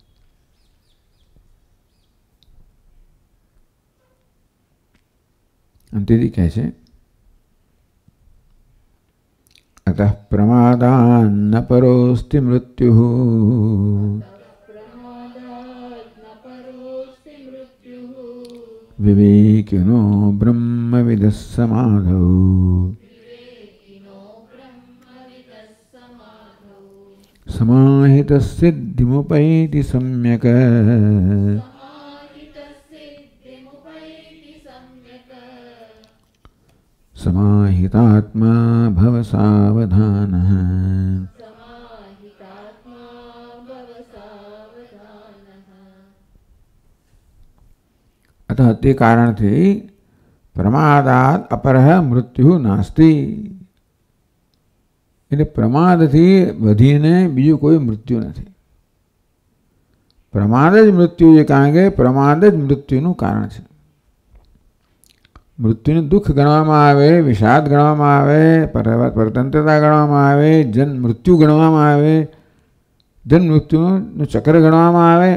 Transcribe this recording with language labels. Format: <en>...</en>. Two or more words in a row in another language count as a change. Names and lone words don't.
<gu>અને તેથી કહે છે</gu> <sa>અતઃ પ્રમાદાન પરોસ્તિ મૃત્યુ વિવેકિનો બ્રહ્મવિદ સમાધૌ. સમાહિત સિદ્ધિમુપૈતિ સમ્યક. समाहितात्मा भव सावधानः. अतः</sa> <gu>તે કારણથી</gu> <sa>પ્રમાદાત અપરઃ મૃત્યુ નાસ્તિ.</sa> <gu>એટલે પ્રમાદથી વધીને બીજું કોઈ મૃત્યુ નથી. પ્રમાદ જ મૃત્યુ છે, કારણ કે પ્રમાદ જ મૃત્યુનું કારણ છે. મૃત્યુને દુઃખ ગણવામાં આવે, વિષાદ ગણવામાં આવે, પરતંત્રતા ગણવામાં આવે, જન્મ મૃત્યુ ગણવામાં આવે, જન્મ મૃત્યુનું ચક્ર ગણવામાં આવે.</gu>